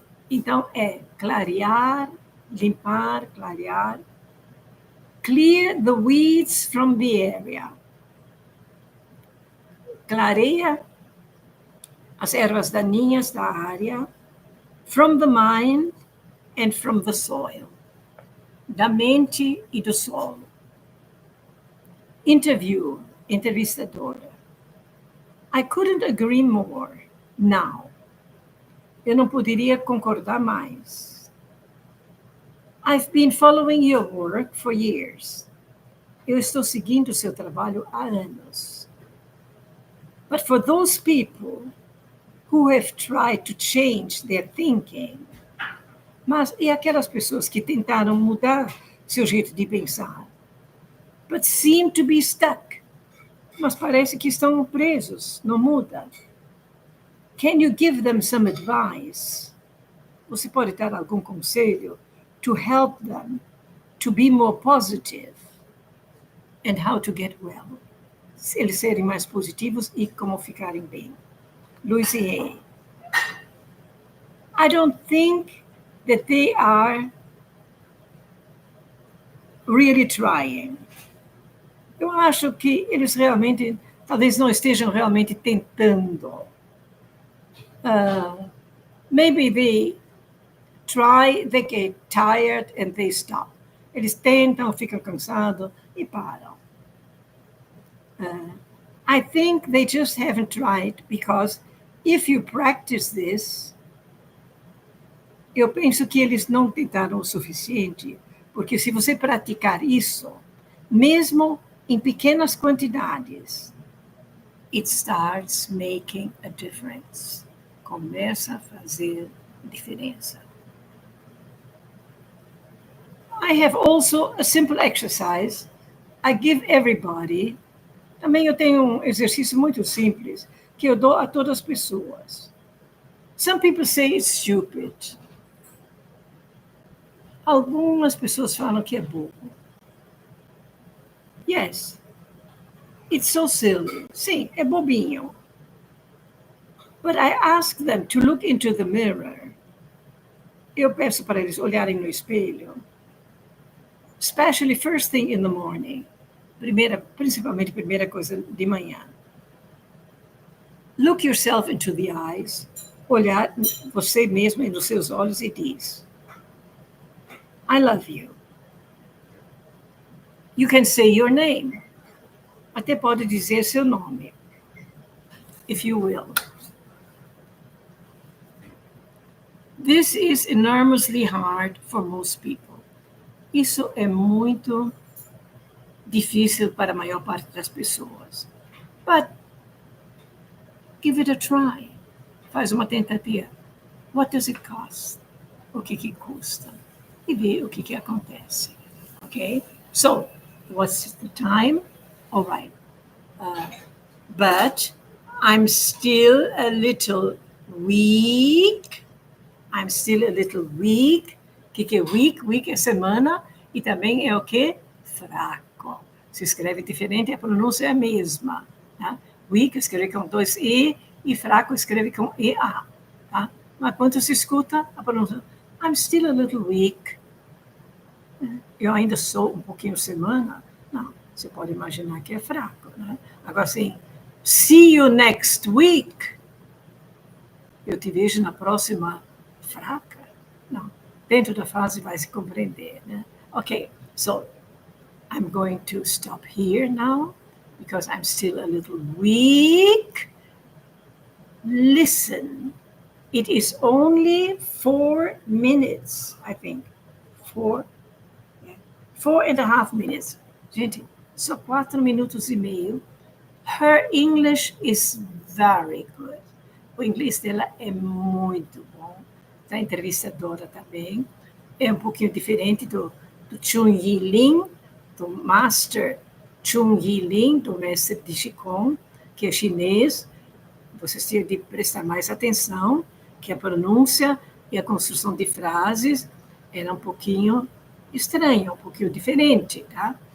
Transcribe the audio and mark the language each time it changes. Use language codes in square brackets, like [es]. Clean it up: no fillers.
[pt] Então, é clarear, limpar, clarear. [en] Clear the weeds from the area. [pt] Clareia as ervas daninhas da área. [en] From the mind and from the soil. [pt] Da mente e do solo. [en] Interview, entrevistadora. I couldn't agree more now. [pt] Eu não poderia concordar mais. [en] I've been following your work for years. [pt] Eu estou seguindo seu trabalho há anos. [en] But for those people who have tried to change their thinking, [pt] mas e aquelas pessoas que tentaram mudar seu jeito de pensar, [en] but seem to be stuck, [pt] mas parece que estão presos, não muda. [en] Can you give them some advice? [pt] você pode dar algum conselho [en] to help them to be more positive and how to get well? [pt] Se eles serem mais positivos e como ficarem bem. Louise Hay. [en] I don't think that they are really trying. [pt] Eu acho que eles realmente, talvez não estejam realmente tentando. [en] Maybe they try, they get tired and they stop. [pt] Eles tentam, ficam cansados e param. [en] I think they just haven't tried because if you practice this, [pt] eu penso que eles não tentaram o suficiente, porque se você praticar isso, mesmo em pequenas quantidades, [en] it starts making a difference. [pt] Começa a fazer diferença. [en] I have also a simple exercise I give everybody. [pt] Também eu tenho um exercício muito simples que eu dou a todas as pessoas. [en] Some people say it's stupid. [pt] Algumas pessoas falam que é bobo. [en] Yes, it's so silly. [pt] Sim, é bobinho. [en] But I ask them to look into the mirror. [pt] Eu peço para eles olharem no espelho. [en] Especially first thing in the morning. [pt] Principalmente primeira coisa de manhã. [en] Look yourself into the eyes. [pt] Olhar você mesmo nos seus olhos e diz: [en] I love you. You can say your name. [pt] Até pode dizer seu nome. [en] If you will. This is enormously hard for most people. [pt] Isso é muito difícil para a maior parte das pessoas. [en] But give it a try. [pt] Faz uma tentativa. [en] What does it cost? [pt] O que custa? E vê o que acontece. Okay? [en] So, what's the time? All right. But I'm still a little weak. I'm still a little weak. [pt] O que é weak? Weak é semana. E também é o quê? Fraco. Se escreve diferente, a pronúncia é a mesma. Tá? Weak escreve com 2 E e fraco escreve com EA. Tá? Mas quando se escuta a pronúncia, [en] I'm still a little weak. [pt] Eu ainda sou um pouquinho semana. Não, você pode imaginar que é fraco. Né? Agora, assim, [en] see you next week. [pt] Eu te vejo na próxima fraca. Não, dentro da frase vai se compreender. Né? [en] Ok, so I'm going to stop here now because I'm still a little weak. Listen. It is only 4 minutes, I think. 4.5 minutes. [pt] Gente, só 4 minutos e meio. [en] Her English is very good. [pt] O inglês dela é muito bom. Da entrevistadora também. É um pouquinho diferente do CHUNYI LIN, do Master CHUNYI LIN, do mestre de Qigong, que é chinês. Vocês têm de prestar mais atenção, que a pronúncia e a construção de frases era um pouquinho estranha, um pouquinho diferente, tá?